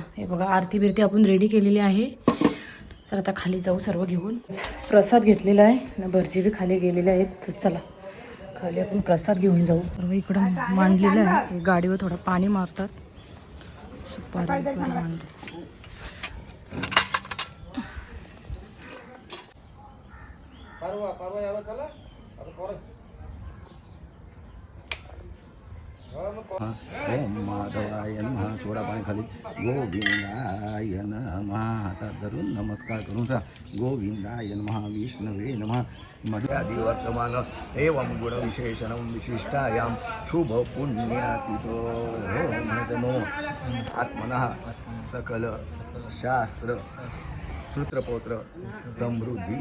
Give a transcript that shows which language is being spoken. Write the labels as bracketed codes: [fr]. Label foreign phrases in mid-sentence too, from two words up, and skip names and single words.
[mr] हे बघा आरती बिरती आपण रेडी केलेली आहे. तर आता खाली जाऊ सर्व घेऊन. प्रसाद घेतलेला आहे ना, भरजी बी खाली गेलेले आहेत. तर चला खाली आपण प्रसाद घेऊन जाऊ. सर्व इकडं मांडलेलं आहे. गाडीवर थोडं पाणी मारतात. सुपारी मांडली. [sa] ओम माधवाय नमः. [mr] सोडा पाणी खाली. [sa] गोविंदाय नमः. [mr] हातात धरून नमस्कार करून सा. [sa] गोविंदाय नमः. विष्णवे नमः. मध्यादि वर्तमान एवं गुण विशेषणं विशिष्टायां शुभ पुण्यातिथो नमो आत्मनः सकल शास्त्र सूत्रपौत्र समृद्धी